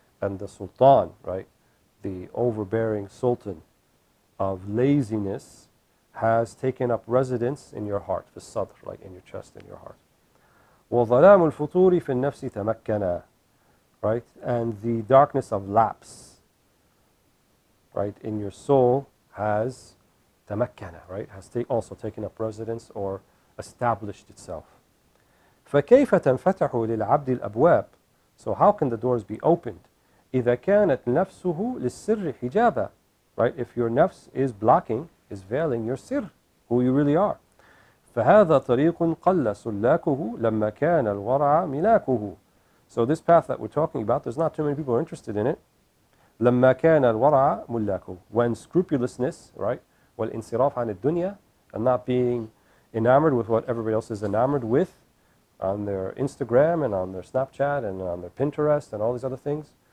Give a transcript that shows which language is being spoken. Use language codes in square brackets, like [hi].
[en] And the sultan, right, the overbearing sultan of laziness has taken up residence in your heart, [ar] في الصدر, [en] like in your chest, in your heart. [ar] وَظَلَامُ الْفُطُورِ فِي النَّفْسِ تَمَكَّنَا. Right? [en] And the darkness of lapse, right, in your soul has tamakkana, right, has also taken up residence or established itself. [ar] فكيف تنفتح للعبد الأبواب. [en] So how can the doors be opened? [ar] إذا كانت نفسه للسر حجابا. [en] Right, if your nafs is blocking, is veiling your sir, who you really are. [ar] فهذا طريق قل سلاكه لما كان الورع ملاكه. [en] So this path that we're talking about, there's not too many people interested in it. [ar] لما كان الورع ملاكه. [en] When scrupulousness, right, [ar] والانصراف عن الدنيا, [en] and not being enamored with what everybody else is enamored with, on their Instagram and on their Snapchat and on their Pinterest and all these other things.